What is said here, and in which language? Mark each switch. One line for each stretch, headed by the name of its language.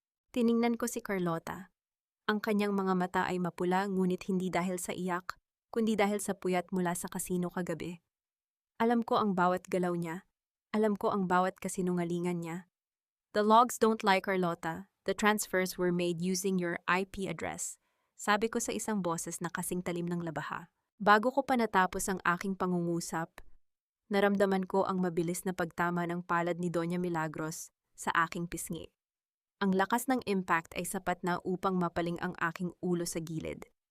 Filipino: Tiningnan ko si Carlota. Ang kanyang mga mata ay mapula ngunit hindi dahil sa iyak, kundi dahil sa puyat mula sa kasino kagabi. Alam ko ang bawat galaw niya. Alam ko ang bawat kasinungalingan niya.
English: The logs don't lie, Carlota. The transfers were made using your IP address.
Filipino: Sabi ko sa isang boses na kasing talim ng labaha. Bago ko pa natapos ang aking pangungusap, naramdaman ko ang mabilis na pagtama ng palad ni Doña Milagros sa aking pisngi. Ang lakas ng impact ay sapat na upang mapaling ang aking ulo sa gilid.